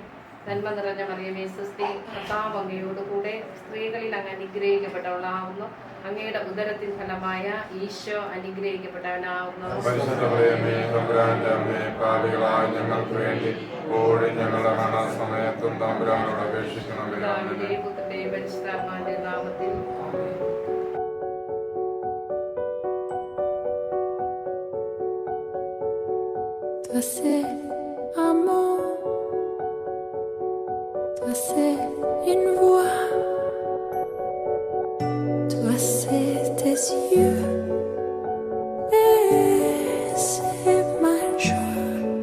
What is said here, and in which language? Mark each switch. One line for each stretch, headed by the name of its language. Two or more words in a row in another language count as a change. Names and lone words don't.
Malayalam: നന്മ നിറഞ്ഞ മറിയമേ, സ്വസ്തി, കർത്താവ് അങ്ങയോടുകൂടെ സ്ത്രീകളിൽ അങ്ങ് അനുഗ്രഹിക്കപ്പെട്ടവളാവുന്നു. അങ്ങയുടെ ഉദരത്തിൻ ഫലമായ ഈശോ അനുഗ്രഹിക്കപ്പെട്ടവനാവുന്നു. ഞങ്ങൾക്ക് വേണ്ടി ഓടി ഞങ്ങളുടെ മരണസമയത്തും തമ്പുരാനോട് അപേക്ഷിക്കണമേ. പുത്രന്റെയും പരിശുദ്ധാത്മാവിന്റെ നാമത്തിൽ.
French: Toi c'est amour, toi c'est une voix, toi c'est tes yeux et c'est ma joie.